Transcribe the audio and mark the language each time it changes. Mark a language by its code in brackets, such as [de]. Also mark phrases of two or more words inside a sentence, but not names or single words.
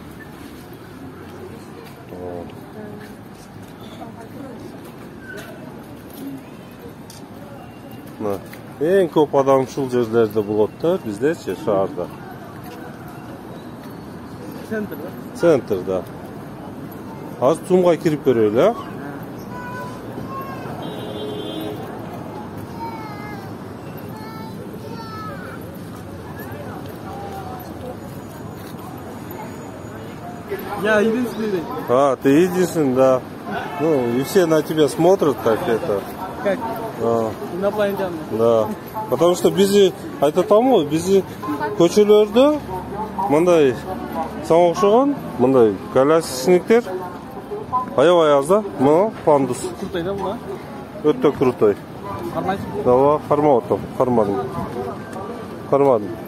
[ky] Эң көп адам ушул жерлерде болот да, биздечи шаарда. Центрда. Азыр Цумга кирип көрөлү, а? [ru] Я единственный. Ты единственный, да. Ну, и все на тебя смотрят, как это. Как? Инопланетян. Да. Потому что [ky] бизи айтатамы, бизи көчөлөрдө мындай сага окшогон, мындай колясочниктер аябай аз да. Мына пандус. [ru] Крутой, да, була? [ky] Өтө крутой. Кармайсың? Да, кармап атам, кармадым.